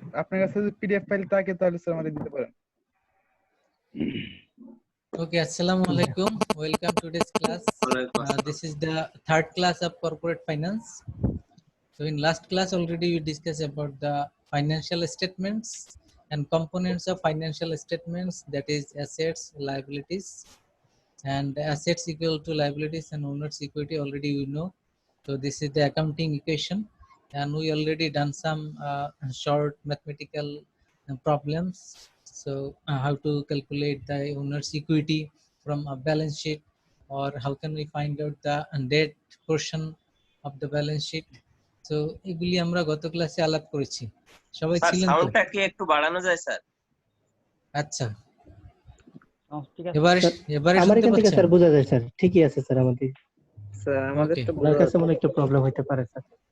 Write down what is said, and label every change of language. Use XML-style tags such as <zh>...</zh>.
<bn>আপনার কাছে যদি পিডিএফ ফাইল থাকে তাহলে স্যার আমাদের দিতে পারেন।</bn> <en>Okay, assalamu alaikum. Welcome to today's class. This is the third class of corporate finance. So in last class already we discussed about the financial statements and components of financial statements, that is assets, liabilities, and assets equal to liabilities and owner's equity already you know. So this is the accounting equation, and we already done some short mathematical problems. So how to calculate the owner's equity from a balance sheet, or how can we find out the debt portion of the balance sheet.</en> <bn>So এগুলি আমরা গত ক্লাসে আলাপ করেছি, সবাই sir ছিলেন তো? সাউন্ডটা কি একটু বাড়ানো যায় স্যার? আচ্ছা, ঠিক আছে এবারে আমার শুনতে এখান থেকে পাচ্ছেন? স্যার বোঝা যায় স্যার, ঠিকই আছে স্যার। আমাদের স্যার আমাদের</bn> <en>Okay.</en> <bn>তো আপনার কাছে মনে একটু প্রবলেম হতে পারে স্যার।</bn>